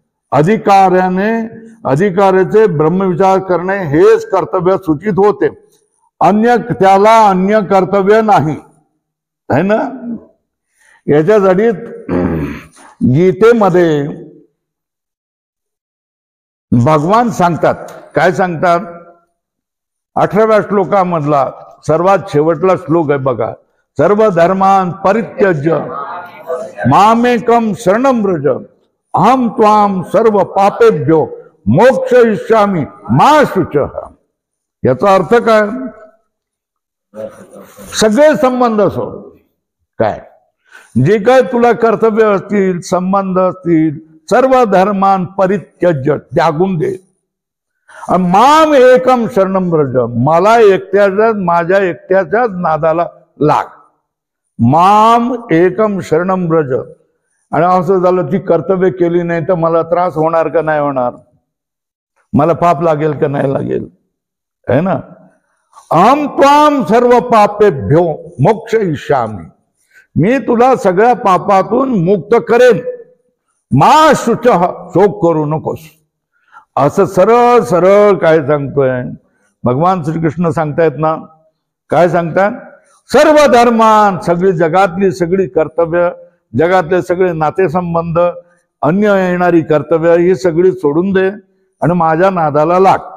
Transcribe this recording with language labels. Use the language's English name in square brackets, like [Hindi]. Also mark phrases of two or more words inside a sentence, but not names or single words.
[Marathi] अधिकाऱ्याचे ब्रह्मविचार करणे हेच कर्तव्य सूचित होते, त्याला अन्य कर्तव्य नाही, [Hindi] है ना. [Marathi] याच्यासाठी गीतेमध्ये भगवान सांगतात, काय सांगतात? 18व्या श्लोकामधला सर्वात शेवटला श्लोक आहे बघा. [Sanskrit] सर्व धर्मान परित्यज्य मामेकम शरणं व्रज अहम त्वाम सर्व पापेभ्यो मोक्षयिष्यामि मा शुचः. [Marathi] याचा अर्थ काय? सगळे संबंध असो काय, जे काय तुला कर्तव्य असतील, संबंध असतील, [Sanskrit] सर्व धर्मान परित्यज्य, [Marathi] त्यागून दे. [Sanskrit] माम एकम शरणं व्रज, [Marathi] मला माझ्या एकट्याच्याच नादाला लाग. [Sanskrit] माम एकम शरणं व्रज. [Marathi] आणि असं झालं ती कर्तव्य केली नाही तर मला त्रास होणार का नाही होणार? मला पाप लागेल का नाही लागेल? [Hindi] है ना. [Sanskrit] अहम त्वाम सर्व पापेभ्यो मोक्षयिष्यामि, [Marathi] मी तुला सगळ्या पापातून मुक्त करेन. [Sanskrit] मा शुचः, [Marathi] शोक करू नकोस. असं सरळ सरळ काय सांगतोय भगवान श्रीकृष्ण सांगतायत ना. काय सांगतात? [Sanskrit] सर्व धर्मान, [Marathi] सगळी जगातली सगळी कर्तव्य, जगातले सगळे नातेसंबंध, अन्य येणारी कर्तव्य ही सगळी सोडून दे आणि माझ्या नादाला लाग.